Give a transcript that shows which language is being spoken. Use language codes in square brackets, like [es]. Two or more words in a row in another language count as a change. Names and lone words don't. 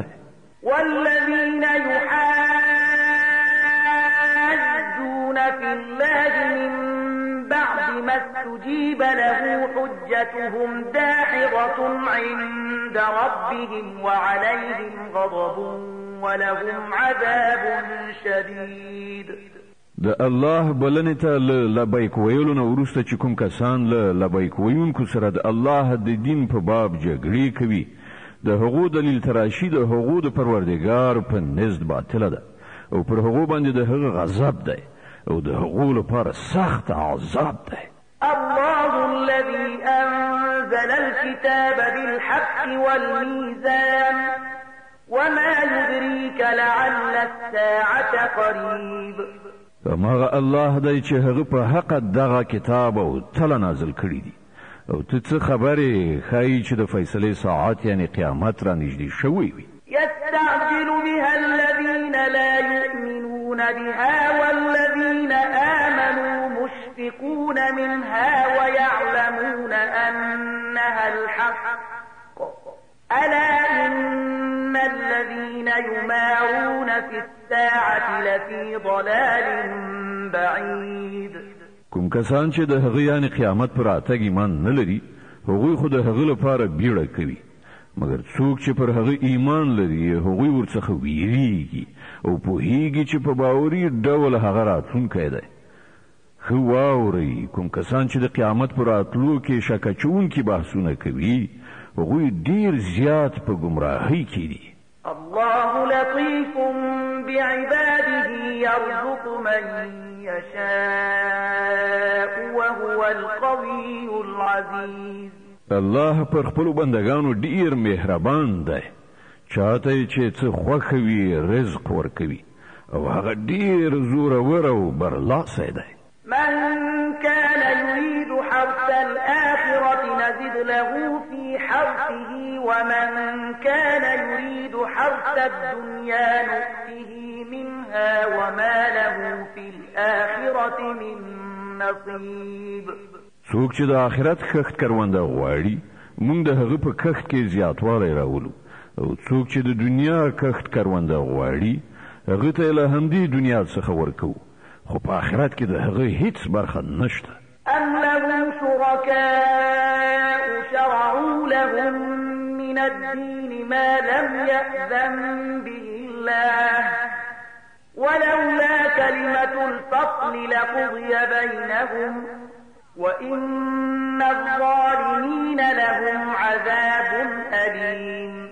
[ar] والذين يحاجون في الله من بعد ما استجيب له حجتهم داحضة عند ربهم وعليهم غضب ولهم عذاب شديد [ps] د الله بلنې ته لبیک ویلو نه وروسته چې کوم کسان لبیک ویونکو سره د الله د دین په باب جګړې کوي د هغو دلیل تراشي د هغو د پروردګار په نزد باطله ده او پر هغو باندې د هغه غضب ده او د هغو لپاره سخت عذاب ده [ar] الله الذي أنزل الكتاب بالحق والميزان وما يدريك لعل الساعة قريب [ps] هماغه الله دی چې هغه په حق دغه کتاب او تل نازل کړی دی او ته څه خبرې ښایي چې د فیصلې ساعت یعنی قیامت را نږدې شوی وي [ar] يستعجل بها الذين لا يؤمنون بها والذين آمنوا مشفقون منها ويعلمون أنها الحق ألا إن الذين يمارون في الساعة لفي ضلال بعيد [ps] کوم کسان چې د هغه یعنی قیامت پر راتګ ایمان نه لري هغوی خو د هغه لپاره بیړه کوي مګر څوک چې پر هغه ایمان لري هغوی ورڅخه ویریږي او پوهیږي چې په باوري ډول هغه راتلونکی دی خو واورئ کوم کسان چې د قیامت پر راتلو کې شک اچوونکي بحثونه کوي هغوی ډیر زیات په گمراهۍ کې دي [ar] الله لطيف بعباده يرزق من يشاء وهو القوي العزيز [ps] الله پر خپل بندگانو ډیر مهربان دی چاته چې څه خوښوي رزق ورکوي او هغه ډیر زورور او برلاسی دی [ar] من كان يريد حرث الآخرة نزد له في حرثه ومن كان يريد حرث الدنيا نؤته منها وما له في الآخرة من نصيب [ps] څوک چې د آخرت کښت کرونده غواړي موږ د هغه په کښت کې زیاتوالی راولو او څوک چې د دنیا کښت کرونده غواړي هغه ته له همدې دنیا څخه ورکو خو په آخرت کې د هغه هیڅ برخه نشته [ar] أم لهم شركاء شرعوا لهم من الدين ما لم يأذن به الله ولولا كلمة الفصل لقضي بينهم وإن الظالمين لهم عذاب أليم